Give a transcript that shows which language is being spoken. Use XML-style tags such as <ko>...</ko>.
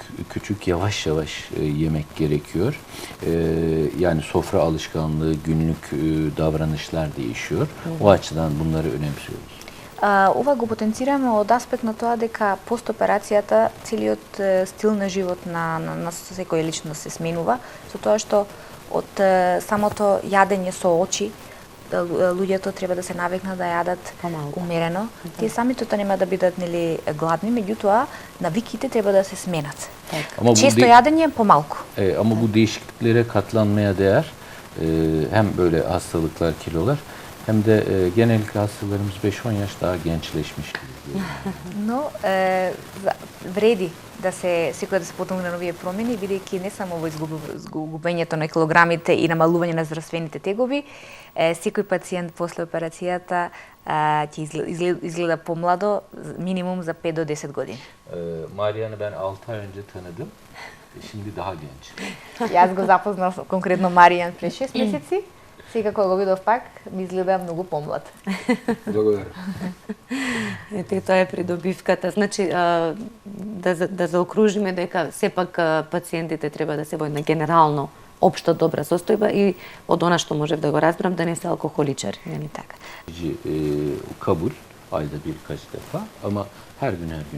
<tr>Küçük yavaş yemek gerekiyor. Yani sofra alışkanlığı, günlük davranışlar değişiyor. O açıdan bunları önemsiyoruz.</tr> <mk>Ова го потенцираме од аспект на тоа дека постоперацијата целиот стил на живот на секоја личност се сменува, со тоа што од самото јадење со очи луѓето треба да се навикнат да јадат умерено. Тие самите тоа нема да бидат, нели, гладни, меѓутоа навиките треба да се сменат. Често јадење помалку.</mk> <tr>Ama bu değişikliklere katlanmaya değer. Hem böyle hastalıklar, kilolar hem de genellikle hastalarımız 5-10 yaş daha gençleşmiş gibi.</tr> <mk>Но вреди да се потомне на овие промени, бидејќи не само во изгубењето на килограмите и намалување на здравствените тегоби, секој пациент после операцијата ќе изгледа помладо, минимум за 5 до 10 години.</mk> <tr>Marian'ı ben 6 ay önce tanıdım. Şimdi daha genç.</tr> <mk>Јас го запознав конкретно Маријан пред 6 месеци. Сега кога го видов пак, ми изгледа многу помлад. Благодарам. Ете, тоа е придобивката. Значи, да заокружиме дека сепак пациентите треба да се во една генерално општо добра состојба и од она што можев да го разбрам да не се алкохоличари, нели така?</mk> <tr>Kabul ayda birkaç defa ama her gün</tr>